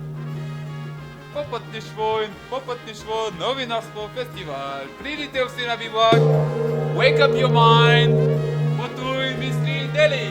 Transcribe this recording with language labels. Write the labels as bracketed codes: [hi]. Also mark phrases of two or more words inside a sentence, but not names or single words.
[sl] Popotništvo, novinarstvo festival. Pridite vsi na Bivak. [en] Wake up your mind. [sl] Potuj, misli, deli.